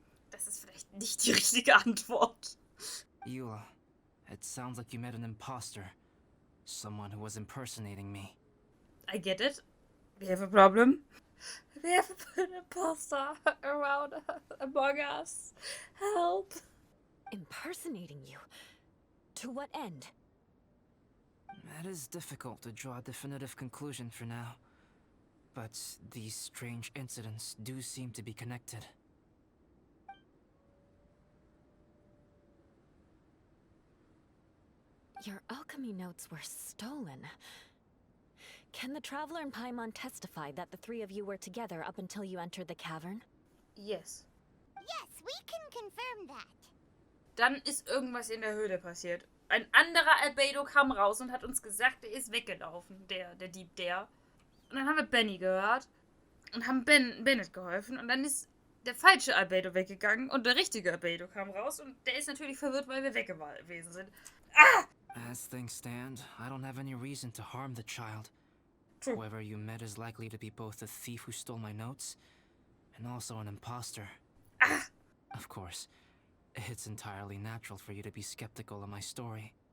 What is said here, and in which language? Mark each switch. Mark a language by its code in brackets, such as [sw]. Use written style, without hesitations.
[de] Das ist vielleicht nicht die richtige Antwort. [en] Eula, it sounds like you met an imposter. Someone who was impersonating me. I get it. We have a problem. We have an imposter around among us. Help. Impersonating you? To what end? It is difficult to draw a definitive conclusion for now. But these strange incidents do seem to be connected. Your alchemy notes were stolen. Can the Traveler and Paimon testify that the three of you were together up until you entered the cavern? Yes. Yes, we can confirm that. [de] Dann ist irgendwas in der Höhle passiert. Ein anderer Albedo kam raus und hat uns gesagt, er ist weggelaufen. Der Dieb, der. Und dann haben wir Benny gehört und haben Bennett geholfen. Und dann ist der falsche Albedo weggegangen und der richtige Albedo kam raus. Und der ist natürlich verwirrt, weil wir weg gewesen sind. Ah! [en] As things stand, I don't have any reason to harm the child. True. Whoever you met is likely to be both the thief who stole my notes and also an imposter. Ah! Of course, it's entirely natural for you to be skeptical of my story.